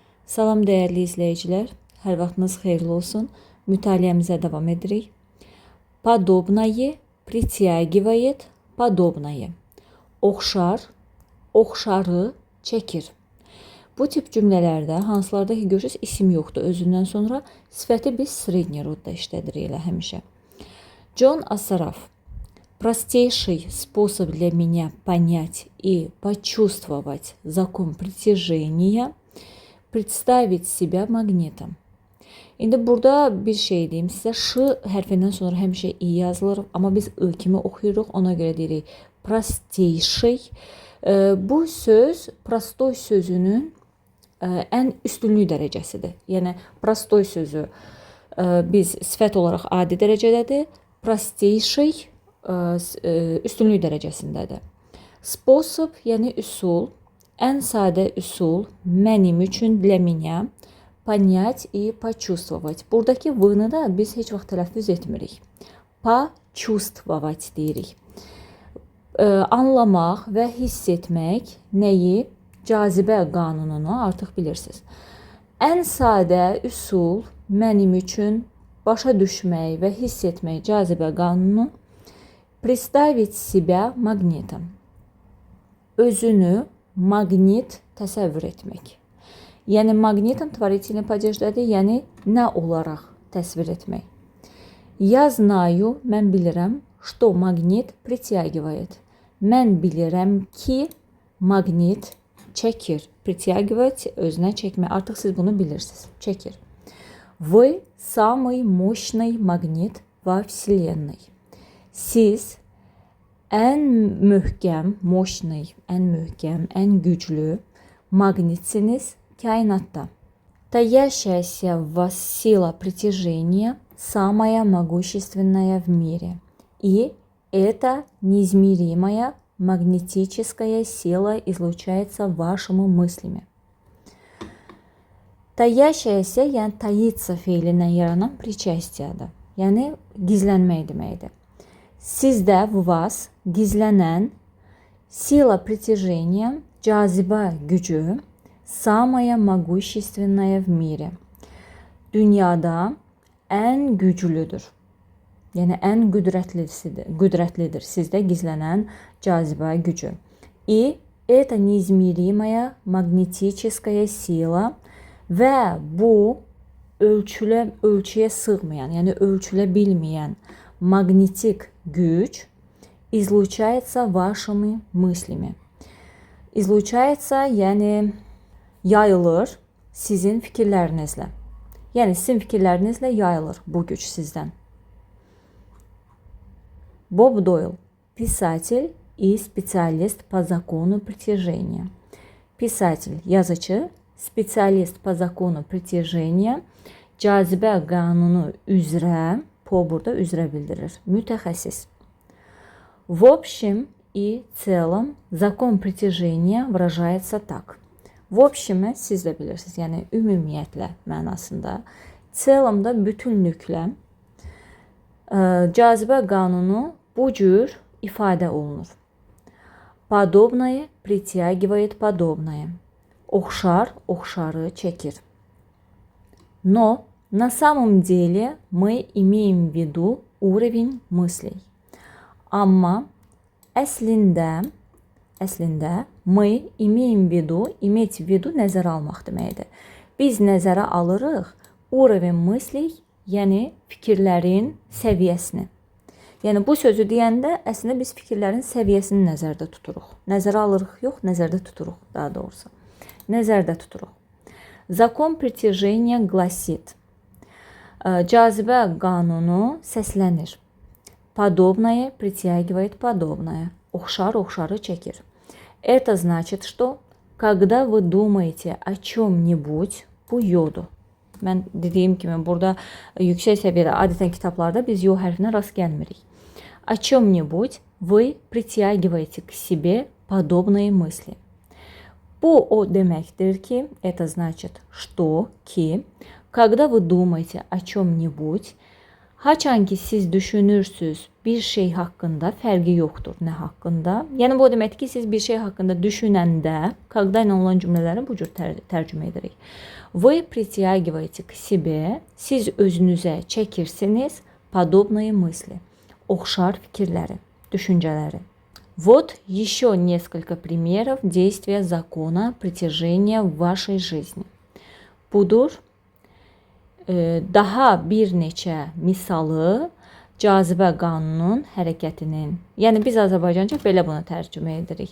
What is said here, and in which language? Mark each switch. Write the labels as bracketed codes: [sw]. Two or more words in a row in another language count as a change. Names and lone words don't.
[az] Salam dəyərli izləyicilər, hər vaxtınız xeyirli olsun. Mütaliəmizə davam edirik. [ru] Подобное притягивает подобное. [az] Oxşar, oxşarı çəkir. Bu tip cümlələrdə hansılarda ki görürsünüz isim yoxdur. Özündən sonra sifəti biz [ru] средний родda [az] işlədirik elə həmişə. [ru] Джон Ассараф. Простейший способ для меня понять и почувствовать закон притяжения – представить себя магнитом. [az] İndi burada bir şey deyim sizə. Ş hərfindən sonra həmişə i yazılır, amma biz ı kimi oxuyuruq, ona görə deyirik простейший. Bu söz prostoy sözünün ən üstünlük dərəcəsidir. Yəni prostoy sözü biz sifət olaraq adi dərəcədədir. Простейший üstünlük dərəcəsindədir. Способ, yəni üsul, ən sadə üsul mənim üçün, [ru] для меня, понять и почувствовать. [az] Buradakı v-nı da biz heç vaxt tələffüz etmirik. Почувствовать deyirik. Anlamaq və hiss etmək nəyi? Cazibə qanununu artıq bilirsiniz. Ən sadə üsul mənim üçün başa düşmək və hiss etmək cazibə qanunu [ru] представить себя магнитом. [az] Özünü maqnit təsəvvür etmək. Yəni maqnitin [ru] tворительный падеждədir, [az] yəni nə olaraq təsvir etmək. [ru] Я знаю, [az] mən bilirəm, [ru] что магнит притягивает. [az] Mən bilirəm ki, maqnit çəkir. Притягивать özünə çəkmək. Artıq siz bunu bilirsiniz. Çəkir. [ru] Вы самый мощный магнит во Вселенной. [az] Siz ən möhkəm, мощный, ən möhkəm, ən güclü maqnitsiniz kainatda. [ru] Таящаяся в вас сила притяжения самая могущественная в мире. И эта неизмеримая магнетическая сила излучается вашими мыслями. [az] Таящаяся, yəni таится feilindən yaranan причастияdır. Yəni gizlənmək deməkdir. Sizdə [ru] в вас [az] gizlənən [ru] сила притяжения, [az] cazibə gücü, [ru] самая могущественная в мире. [az] Dünyada ən güclüdür. Yəni ən qüdrətlidir sizdə gizlənən cazibə gücü. [ru] И это неизмеримая магнетическая сила [az] və bu ölçüyə sığmayan, yəni ölçülə bilməyən magnetik güc [ru] излучается вашими мыслями. [az] İzluçaysa, yəni yayılır sizin fikirlərinizlə. Yəni sizin fikirlərinizlə yayılır bu güc sizdən. [ru] Боб Дойл. Писатель и специалист по закону притяжения. Писатель, yazıcı, специалист по закону притяжения, [az] cazibə qanunu üzrə, po burada üzrə bildirir, mütəxəssis. [ru] В общем и целом закон притяжения выражается так. В общем, [az] siz də bilirsiniz, yəni ümumiyyətlə mənasında, целомda bütünlüklə cazibə qanunu bu cür ifadə olunur. [ru] Подобное притягивает подобное. [az] Oxşar, oxşarı çəkir. [ru] Но на самом деле мы имеем в виду уровень мыслей. [az] Amma əslində [ru] мы имеем в виду, иметь в виду [az] nəzərə almaq deməkdir. Biz nəzərə alırıq [ru] уровень мыслей, [az] yəni fikirlərin səviyyəsini. Yəni bu sözü deyəndə əslində biz fikirlərin səviyyəsini nəzərdə tuturuq. Nəzərə alırıq yox, nəzərdə tuturuq daha doğrusu. Nəzərdə tuturuq. [ru] Закон притяжения гласит. [az] Cazibə qanunu səslənir. [ru] Подобное притягивает подобное. [az] Oxşar, oxşarı çəkir. [ru] Это значит, что когда вы думаете о чем-нибудь, [az] bu yodur. Mən dediyim kimi burada yüksək səviyyədə adətən kitablarda biz yo hərfinə rast gəlmirik. [ru] О чем-нибудь вы притягиваете к себе подобные мысли. [az] Bu o deməkdir ki, [ru] это значит, что ki, когда вы думаете о чем-нибудь, [az] Haçan ki siz düşünürsünüz bir şey hakkında, fərqi yoxdur nə haqqında. Yəni bu demək ki, siz bir şey haqqında düşünəndə, когда ilə olan cümlələri bu cür tərcümə edirik. [ru] Вы притягиваете к себе, [az] siz özünüzə çəkirsiniz [ru] подобные мысли, [az] oxşar fikirləri, düşüncələri. [ru] Вот еще несколько примеров действия закона притяжения в вашей жизни. [az] Budur daha bir neçə misalı cazibə qanunun hərəkətinin, yəni biz Azərbaycanca belə bunu tərcümə edirik.